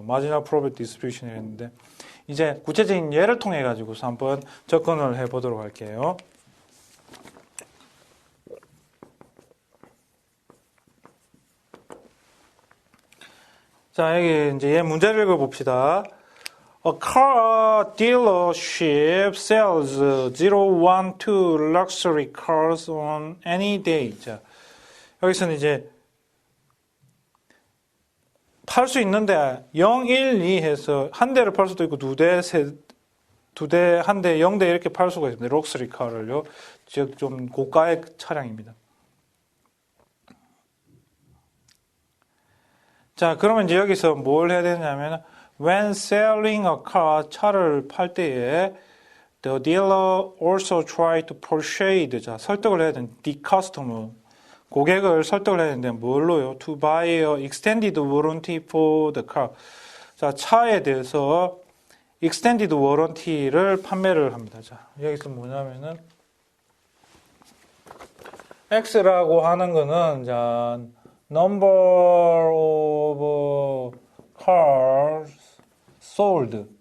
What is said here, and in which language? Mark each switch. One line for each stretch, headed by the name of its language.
Korean: marginal probability distribution이라고 했는데 이제 구체적인 예를 통해 가지고서 한번 접근을 해 보도록 할게요. 자, 여기 이제 얘 문제를 읽어 봅시다.
English: A car dealership sells 0, 1, 2 luxury cars on any day.
Korean: 자, 여기서는 이제 팔 수 있는데 0, 1, 2 해서 한 대를 팔 수도 있고 두 대, 한 대, 0대 이렇게 팔 수가 있습니다. 럭셔리 카를요. 즉 좀 고가의 차량입니다. 자, 그러면 이제 여기서 뭘 해야 되냐면
English: when selling a car,
Korean: 차를 팔 때에
English: the dealer also try to persuade,
Korean: 자, 설득을 해야 되는
English: the customer,
Korean: 고객을 설득을 해야 되는데 뭘로요?
English: to buy a extended warranty for the car.
Korean: 자, 차에 대해서 extended warranty를 판매를 합니다. 자, 여기서 뭐냐면은 X라고 하는 거는 자,
English: number of cars sold.